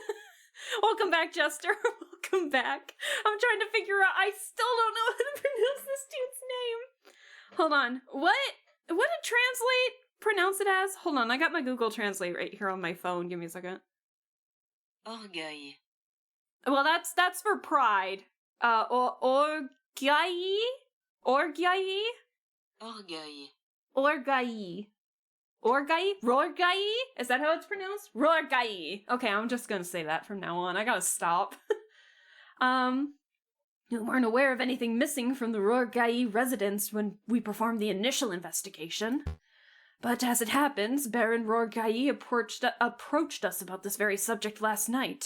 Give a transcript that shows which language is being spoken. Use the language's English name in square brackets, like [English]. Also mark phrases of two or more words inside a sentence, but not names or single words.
[English] Welcome back, Jester. Welcome back. I'm trying to figure out. I still don't know how to pronounce this dude's name. Hold on. What did Translate pronounce it as? Hold on. I got my Google Translate right here on my phone. Give me a second. Orgueil. Well, that's for pride. Orgueil? Orgueil? Orgueil. Orgueil. Orgueil? Rorgueil? Is that how it's pronounced? Rorgueil. Okay, I'm just gonna say that from now on. I gotta stop. You weren't aware of anything missing from the Rorgueil residence when we performed the initial investigation. But as it happens, Baron Rorgueil approached us about this very subject last night.